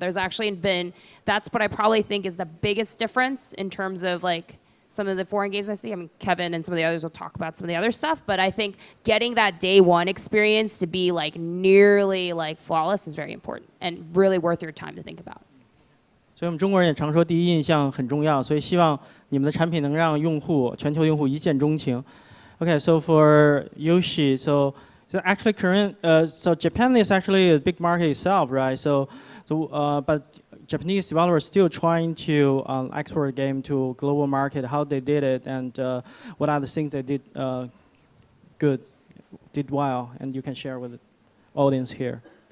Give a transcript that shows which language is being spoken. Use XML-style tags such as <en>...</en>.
<en>There's actually been, that's what I probably think is the biggest difference in terms of like some of the foreign games I see. I mean, Kevin and some of the others will talk about some of the other stuff, but I think getting that day one experience to be like nearly like flawless is very important and really worth your time to think about.</en> <zh>所以我们中国人也常说第一印象很重要，所以希望你们的产品能让用户、全球用户一见钟情。</zh> <en>Okay, so for Yoshi, so actually so Japan is actually a big market itself, right? But Japanese developers still trying to export a game to global market. How they did it, and what are the things they did good, did well, and you can share with the audience here.</en>